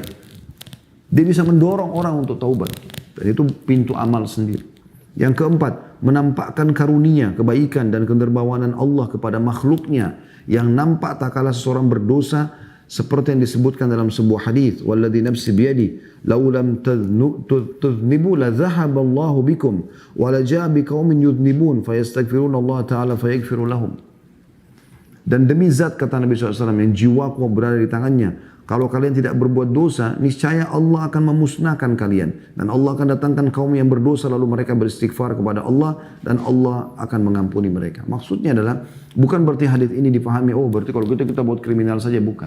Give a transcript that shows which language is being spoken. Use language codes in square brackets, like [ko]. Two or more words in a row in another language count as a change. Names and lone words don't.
[id] Dia bisa mendorong orang untuk taubat. Dan itu pintu amal sendiri. Yang keempat, menampakkan karunia, kebaikan dan kedermawanan Allah kepada makhluknya yang nampak tak kala seseorang berdosa seperti yang disebutkan dalam sebuah hadis, [ar] والذي نفسي بيده لو لم تذنبوا لذهب الله بكم ولجاء بقوم يذنبون فيستغفرون الله تعالى فيغفر لهم. [id] Dan demi zat kata Nabi SAW yang jiwaku berada di tangannya, kalau kalian tidak berbuat dosa, niscaya Allah akan memusnahkan kalian. Dan Allah akan datangkan kaum yang berdosa lalu mereka beristighfar kepada Allah dan Allah akan mengampuni mereka. Maksudnya adalah bukan berarti hadis ini dipahami, oh berarti kalau kita buat kriminal saja, bukan.